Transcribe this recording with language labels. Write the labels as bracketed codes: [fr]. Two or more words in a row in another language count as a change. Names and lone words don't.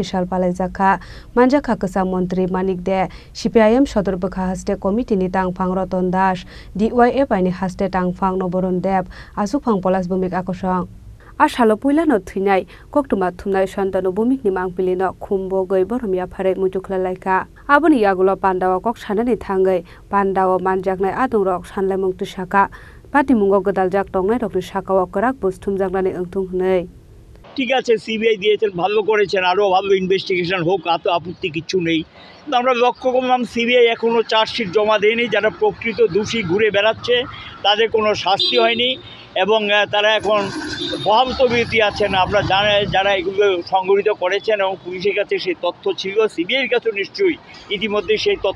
[trp] Shalpalai Jakha Manjakha Kasa Montri Manik De CPIM Shodor Bakhaste Committee ni Tangphang Roton Das DYF Aini Haste Tangphang Noboron Deb Asukphang Polas Bumik Akosang Ashalo puilano thunai koktuma thumnai santanu bumikni mangpilino khumbo goi boromia phare mutukla laika aboni yagulo pandawa kok sanani thangai pandawa manjaknai adungrok sanlaimung tusaka patimungo godaljak tongnai rokni sakawa korak busthum jagnani angtung hnei [bn] ঠিক আছে সিবিআই দিয়েছেন ভালো করেছেন আরো ভালো ইনভেস্টিগেশন হোক এত আপত্তি কিছু নেই কিন্তু আমরা লক্ষ্য করলাম সিবিআই এখনো চার্জশিট জমা দেয়নি যারা প্রকৃত দোষী ঘুরে বেড়াচ্ছে তাদের কোনো শাস্তি হয়নি এবং তারা এখন বহালতবিরতি আছেন আমরা যারা এগুলো সংগঠিত করেছেন এবং পুলিশের কাছে সেই তথ্য ছিল সিবিআইয়ের কাছে নিশ্চয়ই ইতিমধ্যে সেই তথ্য